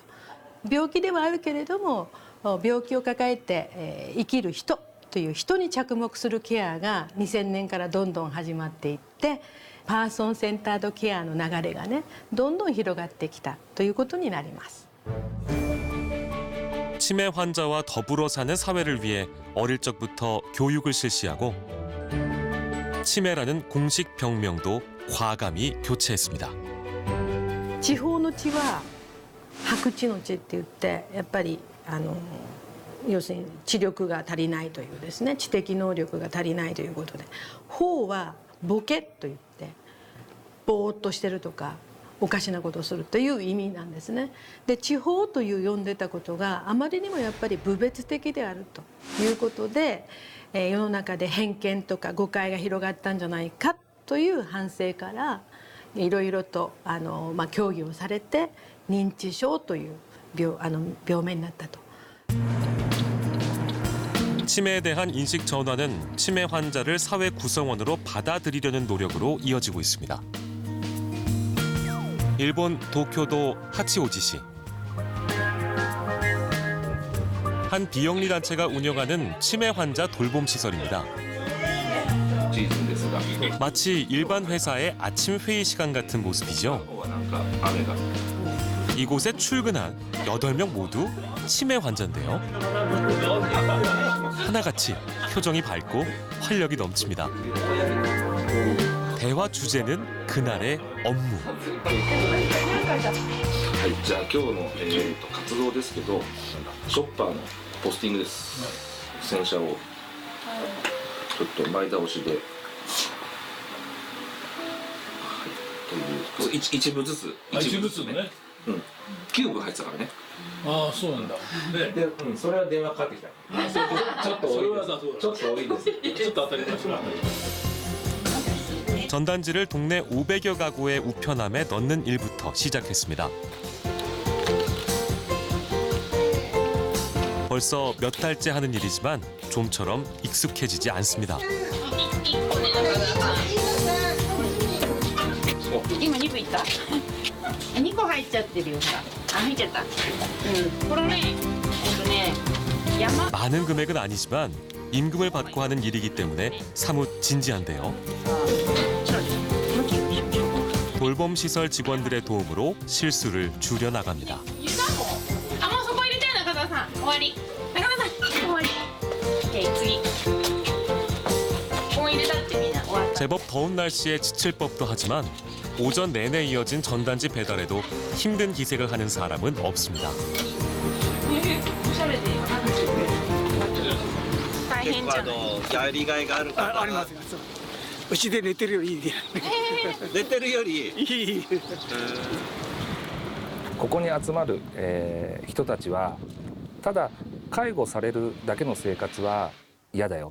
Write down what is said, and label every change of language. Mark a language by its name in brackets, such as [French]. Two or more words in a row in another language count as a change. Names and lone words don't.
[Japanese] 病気ではあるけれども病気を抱えて生きる人という人に着目するケアが2000年からどんどん始まっていって、パーソンセンタードケアの流れがね、どんどん広がってきたということになります。 [Korean] 치매 환자와 더불어 사는 사회를 위해 어릴 적부터 교육을 실시하고 치매라는 공식 병명도 과감히 교체했습니다. [Japanese] 地方の地は白地の地って言って、やっぱり要するに知力が足りないというですね、知的能力が足りないということで、方はボケと言ってぼーっとしてるとかおかしなことをするという意味なんですね。で、地方という呼んでたことがあまりにもやっぱり侮蔑的であるということで、世の中で偏見とか誤解が広がったんじゃないかという反省からいろいろと協議をされて認知症という病名になったと。 [Korean] 치매에 대한 인식 전환은 치매 환자를 사회 구성원으로 받아들이려는 노력으로 이어지고 있습니다. 일본 도쿄도 하치오지시. 한 비영리 단체가 운영하는 치매 환자 돌봄 시설입니다. 마치 일반 회사의 아침 회의 시간 같은 모습이죠. 이곳에 출근한 8명 모두 치매 환자인데요. 하나같이 표정이 밝고 활력이 넘칩니다. 대화 주제는 그날의 업무. [Japanese] はい、じゃあ今日の、活動ですけど、ショッパーのポスティングです。洗車をちょっと前倒しで、はい、という一部ずつ一部ずつね。うん、9部入ってたからね。ああ、そうなんだ。で、それは電話かかってきた。ちょっと多いです。ちょっと多いです。ちょっと当たり前。 [Korean] 전단지를 동네 500여 가구의 우편함에 넣는 일부터 시작했습니다. 벌써 몇 달째 하는 일이지만 좀처럼 익숙해지지 않습니다. [Japanese] 今2個いった？2個入っちゃってるよ。あ、入っちゃった。これね、山。 [Korean] 많은 금액은 아니지만 임금을 받고 하는 일이기 때문에 사뭇 진지한데요. 돌봄 시설 직원들의 도움으로 실수를 줄여 나갑니다. 아, [Japanese] もうそこ入れて中澤さん。終わり。中澤さん、終わり。次。ここ入れたってみんな終わった。 [Korean] 제법 더운 날씨에 지칠 법도 하지만 오전 내내 이어진 전단지 배달에도 힘든 기색을 하는 사람은 없습니다. [Japanese] おしゃれで大変じゃない。やりがいがあるから。あります。うちで寝てるよりいい。寝てるよりいい。ここに集まる、人たちはただ介護されるだけの生活は嫌だよ。